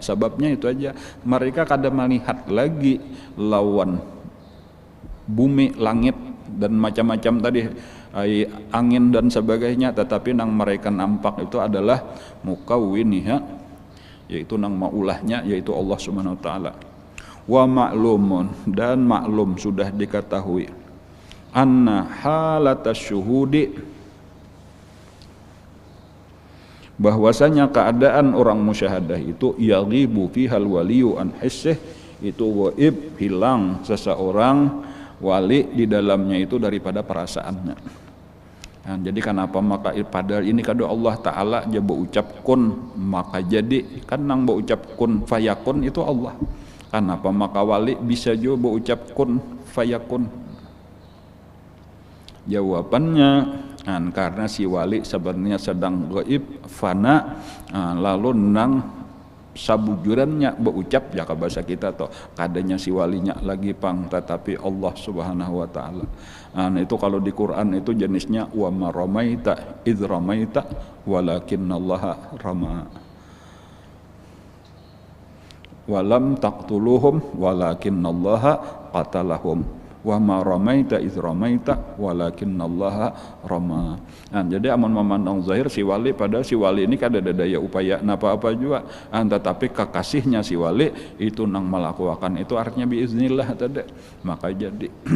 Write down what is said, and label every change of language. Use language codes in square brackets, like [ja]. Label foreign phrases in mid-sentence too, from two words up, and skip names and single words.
[bjn] Sababnya itu aja, mereka kada melihat lagi lawan bumi, langit dan macam-macam tadi, angin dan sebagainya, tetapi nang mereka nampak itu adalah mukawwiniha, yaitu nang maulahnya, yaitu [ar] الله سبحانه وتعالى. ومعلوم, [bjn] dan maklum sudah diketahui, [ar] أن حالة الشهود, [bjn] bahwasanya keadaan orang musyahadah itu [ar] يغيب فيها الولي عن حسه, [bjn] itu gaib, hilang seseorang wali di dalamnya itu daripada perasaannya. Jadi kenapa maka padahal ini kado Allah Ta'ala aja berucap kun maka jadi, kan nang berucap [ar] كن فيكون [bjn] itu Allah. Kenapa maka wali bisa juga berucap [ar] كن فيكون? [bjn] Jawabannya karena si wali sebenarnya sedang gaib, fana, lalu nang sabujurannya berucap ya ke bahasa kita toh kadanya si walinya lagi pang, tetapi [ar] الله سبحانه وتعالى. [bjn] Itu kalau di Quran itu jenisnya [ar] وما رميت إذ رميت ولكن الله رمى. ولم تقتلوهم ولكن الله قتلهم. وما رميت إذ رميت ولكن الله رمى. [bjn] Jadi amun memandang zahir si wali, pada si wali ini kada ada daya upaya apa-apa juga, tetapi kekasihnya si wali itu nang melakukan itu artinya biiznillah tadi, maka jadi.